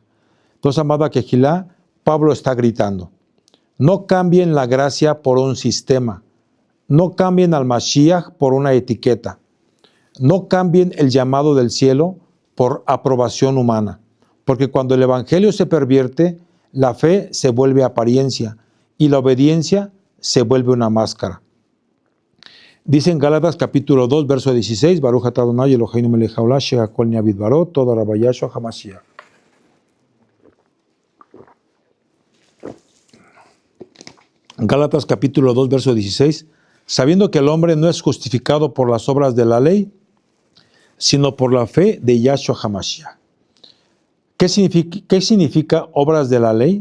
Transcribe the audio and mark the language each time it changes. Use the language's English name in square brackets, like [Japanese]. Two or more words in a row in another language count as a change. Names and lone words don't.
[Spanish] Entonces, amada Kehilá, Pablo está gritando: no cambien la gracia por un sistema, no cambien al Mashiach por una etiqueta, no cambien el llamado del cielo por aprobación humana, porque cuando el evangelio se pervierte, la fe se vuelve apariencia y la obediencia se vuelve una máscara. Dice en Gálatas capítulo 2, verso 16, [Hebrew] ברוך אתה אדוני אלוהינו מלך העולם שהכל נהיה בדברו תודה רבה Yahshua HaMashiach. [Spanish] Gálatas capítulo 2, verso 16, sabiendo que el hombre no es justificado por las obras de la ley, sino por la fe de Yahshua HaMashiach. ¿Qué significa obras de la ley?